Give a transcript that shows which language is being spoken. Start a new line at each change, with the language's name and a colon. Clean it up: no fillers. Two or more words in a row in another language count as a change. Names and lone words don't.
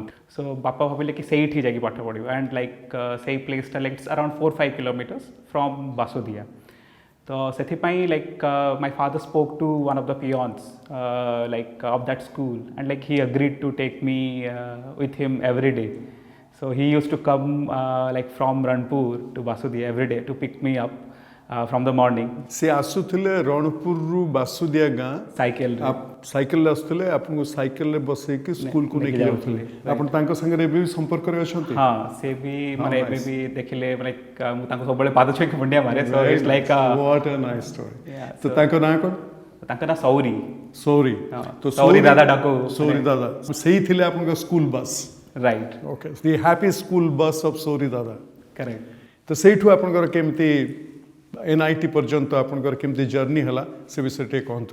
Odia: ସୋ ବାପା ଭାବିଲେ କି ସେଇଠି ଯାଇକି ପାଠ ପଢ଼ିବ।
English: and like ସେଇ placeଟା like around 4-5 kilometers from Basudia।
Odia: ତ ସେଥିପାଇଁ
English: like my father spoke to one of the peons like of that school and like he agreed to take me with him every day. So he used to come like from Ranpur to Basudia every day to pick me up from the morning.
Odia: ସେ ଆସୁଥିଲେ ରଣପୁରରୁ ବାସୁଦିଆ ଗାଁ Cycle. ସାଇକେଲରେ ଆସୁଥିଲେ, ଆପଣଙ୍କୁ ସାଇକେଲରେ ବସେଇକି ସ୍କୁଲକୁ ନେଇକି ଯାଉଥିଲେ। ଆପଣ ତାଙ୍କ ସାଙ୍ଗରେ ଏବେ ବି ସମ୍ପର୍କରେ ଅଛନ୍ତି? ହଁ, ସେ ବି ମାନେ ଏବେ ବି ଦେଖିଲେ ମାନେ ମୁଁ ତାଙ୍କୁ ସବୁବେଳେ ପାଦ ଛୁଇଁକି ମୁଣ୍ଡିଆ ମାରେ।
English: So it's like what a nice story. Yeah,
Odia: ତ ତାଙ୍କ ନାଁ କ'ଣ? ତାଙ୍କ ନାଁ ସୌରୀ। ସୌରୀ। ତ ସୌରୀ ଦାଦା ଡାକୁ। ସୌରୀ ଦାଦା ସେଇ ଥିଲେ ଆପଣଙ୍କ
English: school bus.
Odia: ରାଇଟ୍।
English: okay, the happy school bus of ସୌରୀ ଦାଦା।
Odia: କରେକ୍ଟ। ତ ସେଇଠୁ ଆପଣଙ୍କର କେମିତି NIT ପର୍ଯ୍ୟନ୍ତ ଆପଣଙ୍କର କେମିତି ଜର୍ଣ୍ଣି ହେଲା ସେ ବିଷୟରେ ଟିକେ କୁହନ୍ତୁ।